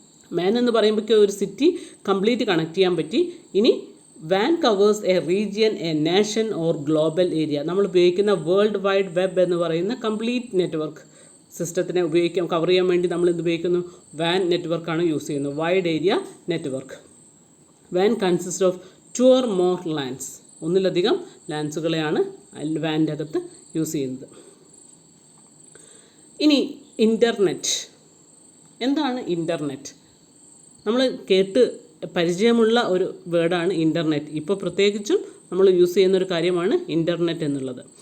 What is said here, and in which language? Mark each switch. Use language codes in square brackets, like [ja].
[ml] MAN എന്ന് പറയുമ്പോഴേക്കും ഒരു സിറ്റി കംപ്ലീറ്റ് കണക്ട് ചെയ്യാൻ പറ്റി. ഇനി [en] WAN covers a region, a nation or global area. [ml] നമ്മൾ ഉപയോഗിക്കുന്ന വേൾഡ് വൈഡ് വെബ് എന്ന് പറയുന്ന കംപ്ലീറ്റ് നെറ്റ്വർക്ക് സിസ്റ്റത്തിനെ കവർ ചെയ്യാൻ വേണ്ടി നമ്മൾ എന്ത് ഉപയോഗിക്കുന്നു? WAN നെറ്റ്വർക്കാണ് യൂസ് ചെയ്യുന്നത്, wide area network. [en] WAN consist of 2 or more LANs. [ml] ഒന്നിലധികം ലാൻസുകളെയാണ് WANൻ്റെ അകത്ത് യൂസ് ചെയ്യുന്നത്. ഇനി ഇൻ്റർനെറ്റ്. എന്താണ് ഇൻ്റർനെറ്റ്? നമ്മൾ കേട്ട് പരിചയമുള്ള ഒരു വേർഡാണ് ഇൻ്റർനെറ്റ്. ഇപ്പോൾ പ്രത്യേകിച്ചും നമ്മൾ യൂസ് ചെയ്യുന്നൊരു കാര്യമാണ് ഇൻ്റർനെറ്റ് എന്നുള്ളത്.